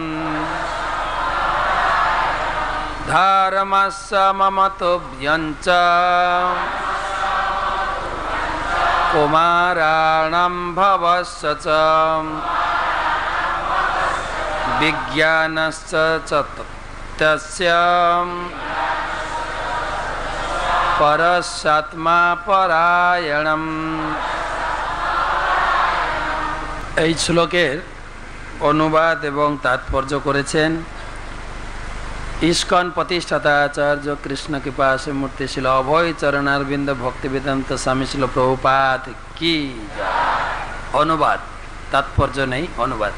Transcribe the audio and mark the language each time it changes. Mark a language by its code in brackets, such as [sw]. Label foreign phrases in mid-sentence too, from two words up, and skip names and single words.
[sa] ধর্মস্য মম তুভ্যঞ্চ কুমারাণাম ভবস্য চ বিজ্ঞানশ্চ তত্তস্য পরশ্চাত্মা পরায়ণম। [bn] এই শ্লোকের অনুবাদ এবং তাৎপর্য করেছেন ইস্কন প্রতিষ্ঠাতা আচার্য কৃষ্ণ কৃপা মূর্তি ছিল অভয় চরণারবিন্দ ভক্তি বেদান্ত স্বামী ছিল প্রভুপাত কি অনুবাদ, তাৎপর্য নেই, অনুবাদ।